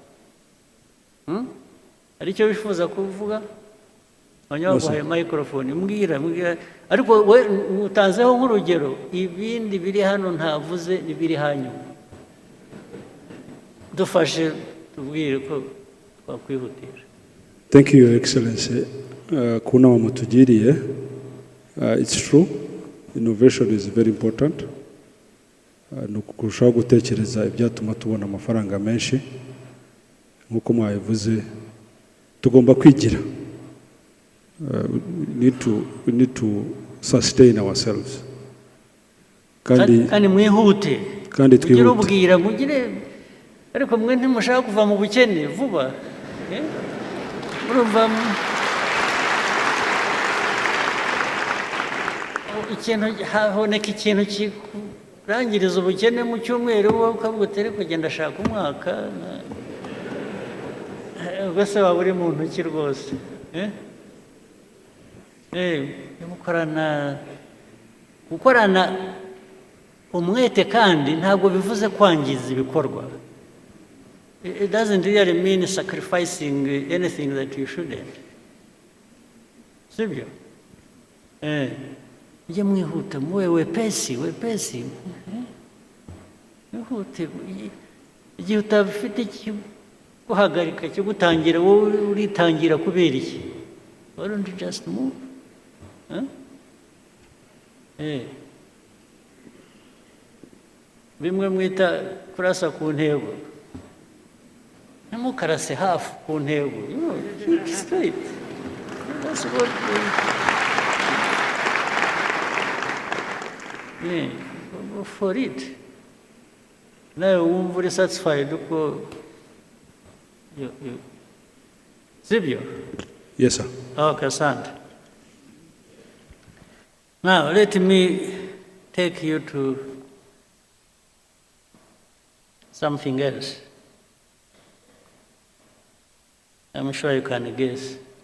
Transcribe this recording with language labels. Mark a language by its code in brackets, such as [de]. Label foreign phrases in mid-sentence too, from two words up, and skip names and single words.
[rw] Hari icyo wifuza kuvuga? Abanyaguhaye microphone, mbwira. Ariko we utanzeho nk'urugero, ibindi biri hano ntavuze n'ibiri hanyuma. Dufashe tubwire ko twakwihutisha. [en] Thank you, Your Excellency. [rw] Kuna mutugiriye. [en] It's true. Innovation is very important. [rw] Nukurushaho gutekereza ibyatuma tubona amafaranga menshi. Nkuko mwabivuze, tugomba kwigira. [en] We need to sustain ourselves. [rw] Kandi mwihute. Kandi twihute. Ubwira mugire, ariko mwe ntimushaka kuva mu bukene vuba. Urumva ikintu haboneka ikintu kirangiriza ubukene mu cyumweru, wowe ukavuga utere kugenda ashaka umwaka, ubwo se waba uri mu ntoki rwose. Gukorana umwete kandi ntabwo bivuze kwangiza ibikorwa. [en] It doesn't really mean sacrificing anything that you shouldn't. [rw] Sibyo? Ujye mwihuta, [sw] muwe wepesi. [rw] Mwihute. Igihe utabifite guhagarika cyo gutangira, wowe uritangira kubera iki? [en] Why don't you just move? [rw] Bimwe mwita kurasa ku ntego. Ntimukarase hafi ku ntego. [en] Straight. That's what go for it. [rw] Nawe wumva uri satisfied uko sibyo? [en] Yes sir. Okay, Sand. Now let me take you to something else. I'm sure you can guess.